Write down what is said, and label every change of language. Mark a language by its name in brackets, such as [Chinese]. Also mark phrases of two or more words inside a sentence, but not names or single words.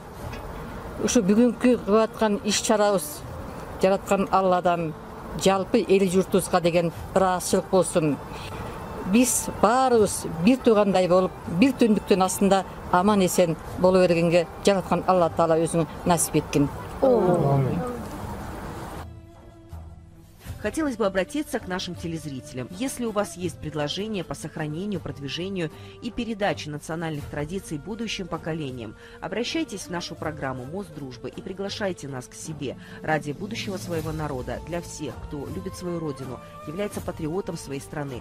[Kyrgyz] Ушу бүгүнкү кылып аткан иш-чарабыз жараткан Алладан жалпы эл журтубузга деген ыраазычылык болсун. Биз баарыбыз бир туугандай болуп, бир түндүктүн астында аман эсен боло бергенге жараткан Алла Таала өзүн насип эткин. [Russian] Хотелось бы обратиться к нашим телезрителям. Если у вас есть предложения по сохранению, продвижению и передаче национальных традиций будущим поколениям, обращайтесь в нашу программу «Мост дружбы» и приглашайте нас к себе ради будущего своего народа, для всех, кто любит свою родину, является патриотом своей страны.